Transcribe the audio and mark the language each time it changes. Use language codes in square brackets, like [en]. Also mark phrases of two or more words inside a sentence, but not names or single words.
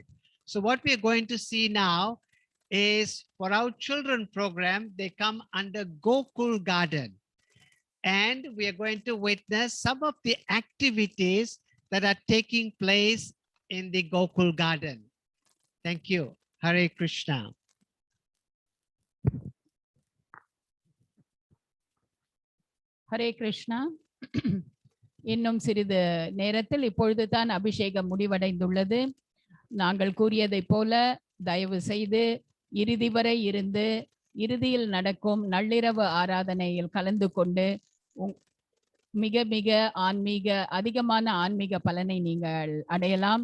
[en] So what we are going to see now is, for our children program, they come under Gokul Garden. And we are going to witness some of the activities that are taking place in the Gokul Garden. Thank you. Hare Krishna. [ta] ஹரே கிருஷ்ணா. இன்னும் சிறிது நேரத்தில் இப்பொழுது தான் அபிஷேகம் முடிவடைந்துள்ளது. நாங்கள் கூறியதைப் போல தயவு செய்து இறுதி வரை இருந்து இறுதியில் நடக்கும் நள்ளிரவு ஆராதனையில் கலந்து கொண்டு மிக மிக அதிகமான ஆன்மீக பலனை நீங்கள் அடையலாம்.